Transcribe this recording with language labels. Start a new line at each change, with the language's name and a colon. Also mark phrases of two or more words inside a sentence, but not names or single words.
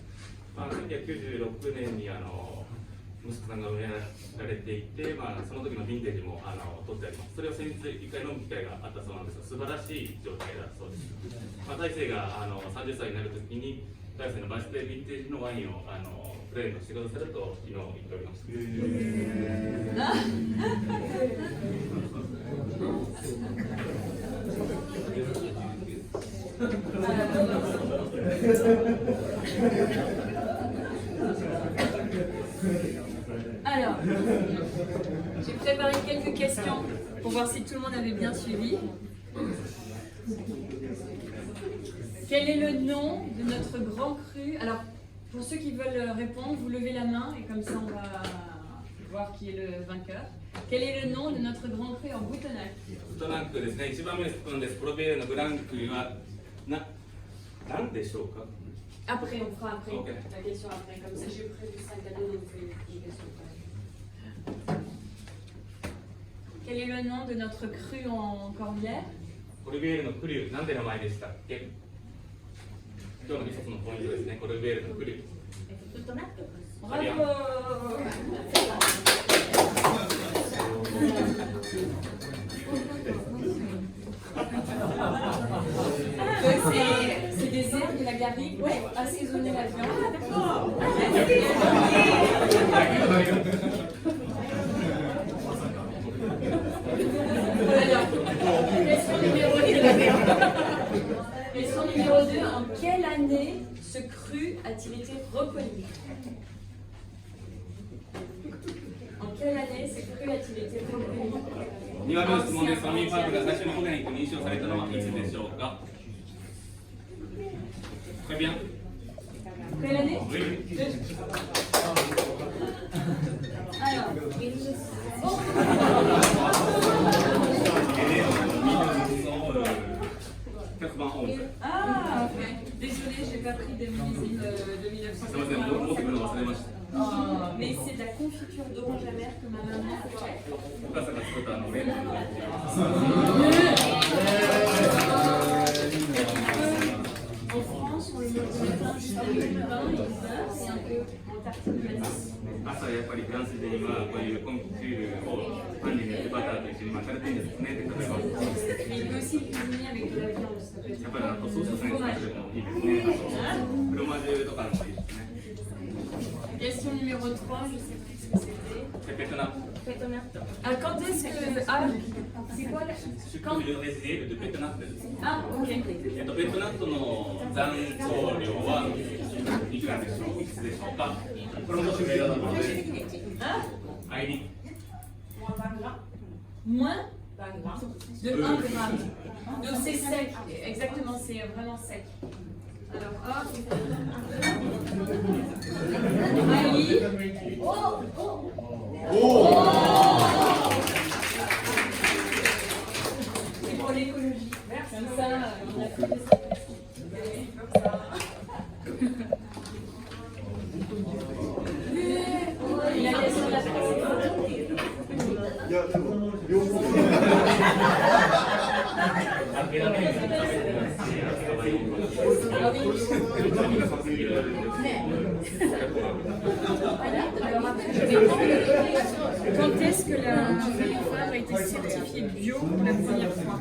Japanese: まあ、1996年に息子さんが植えられていて、まあ、その時のヴィンテージも取ってあります。それを先日1回飲む機会があったそうなんですが、素晴らしい状態だそうです。まあ、大勢が30歳になる時に大勢のバースデーヴィンテージのワインをプレートしてくださると昨日言っておりました。
French: Alors, j'ai préparé quelques questions pour voir si tout le monde avait bien suivi. Quel est le nom de notre grand cru? Alors, pour ceux qui veulent répondre, vous levez la main et comme ça on va voir qui est le vainqueur. Quel est le nom de notre grand cru en Boutonnac?
Japanese: ブトナックですね、1番目の質問です。プロビエールのグランクルは何でしょうか？
French: Après, on fera après Ok. la question après. Comme ça, j'ai prévu 5 cadeaux, donc c'est une question après. Quel est le nom de notre cru en Corbière?
Japanese: コルビエールのクリュー、なんで名前でしたっけ？今日の一つのポイントですね、コルビエールのクリュー。ずっとなって
French: Bravo! C'est des herbes de la garrigue pour assaisonner la viande. Question numéro 2. En quelle année ce cru a-t-il été reconnu? En quelle année ce cru a-t-il été reconnu?
Japanese: 2 番目の質問です。ファミリーパークが最初にオーガニックに認証されたのはいつでしょうか ？
French: Très bien. Quelle année? Oui. Alors, ah, ok. Désolée, j'ai pas pris des millésimes de 1991. Mais c'est de la confiture d'orange amère que ma maman a fait.
Japanese: お母さんが作ったレモンの
French: En France, on le met au matin juste avec du pain et du beurre et un peu en tartine de maïs.
Japanese: 朝やっぱりフランスで今こういうコンフィチュールをパンに塗ってバターと一緒に巻かれてるんですね。で食べます。
French: Mais il peut aussi le cuisiner avec de la viande. Ça peut être
Japanese: やっぱりソースとかに使ってるのもいいですね。フロマージュとかもいいですね。
French: Question numéro 3, je sais plus ce que c'était.
Japanese: ペペトナ。
French: Ah, quand est-ce que. Ah, c'est quoi là?
Japanese: シュクルレジエルでペペトナットです。
French: Ah, ok.
Japanese: ペペトナットの残糖量はいくらでしょう？いくつでしょうか？これもシュクルレジエル。
French: Hein?
Japanese: アイリー。
French: Moins de 1 gramme. Donc c'est sec, exactement, c'est vraiment sec. Alors, hop. Maïli. C'est pour l'écologie. Comme ça, on a fait des sacrifices. Comme ça. Et la question de la précédente.
Japanese: いや、でも、両方。
French: Quand est-ce que la femme a été certifiée bio pour la première fois?